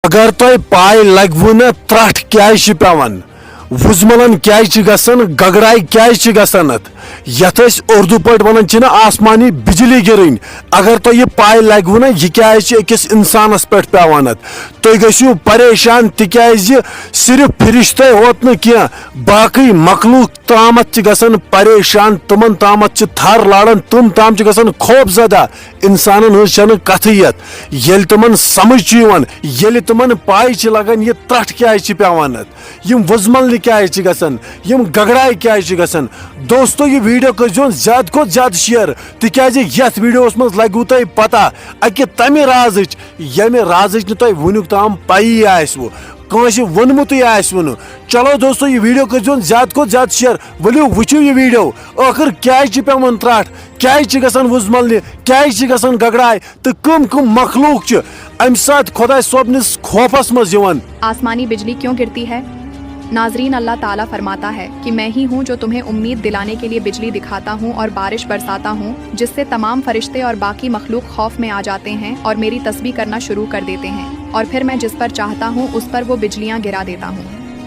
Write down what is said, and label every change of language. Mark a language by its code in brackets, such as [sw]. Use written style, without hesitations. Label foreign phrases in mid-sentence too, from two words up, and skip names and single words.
[ks] اگر تہ پاے لگو نا ترٹ کیا پیوان وزملن کیا گسان گگرائی کیا گسان یت اردو پہ ونان [ur] آسمانی بجلی گرن [ks] اگر تہ یہ پاے لگو نا یہ کیا اکس انسانس پہ پیوان تھی گھو پریشان تکیاز صرف فرشتے ہوت نا کی باقی مخلوق تامت گسان پریشان تمن تامت تھر لاران تم تام گسان خوف زدہ انسان ہن کتھیت یل تمن سمجھ یل تمن پاے لگان یہ ترٹ کیا پیوان یم وزمل کیا گسان یم گگرائی کیا گسان دوستو یہ ویڈیو کرزون زیادہ کھت زیادہ شیئر تکیاز یتھ ویڈیوس مز لگو تہ پتہ اکہ تمہ رازچ یمہ رازچ نہ تہ ونیک تام پایی آسو کانس ونمتے آسو نہ چلو دوستو یہ ویڈیو کرزون زیادہ کھت زیادہ شیئر ولو وچھو یہ ویڈیو آخر کیا پیوان ترٹ کیا گسان وزمل کیا گسان گگرائی تو کم کم مخلوق ام سات خدا صوبنس خوفس مز یوان. [ur] آسمانی بجلی کیوں گرتی ہے؟ ناظرین، اللہ تعالیٰ فرماتا ہے کہ میں ہی ہوں جو تمہیں امید دلانے کے لیے بجلی دکھاتا ہوں اور بارش برساتا ہوں جس سے تمام فرشتے اور باقی مخلوق خوف میں آ جاتے ہیں اور میری تسبیح کرنا شروع کر دیتے ہیں، اور پھر میں جس پر چاہتا ہوں اس پر وہ بجلیاں گرا دیتا ہوں.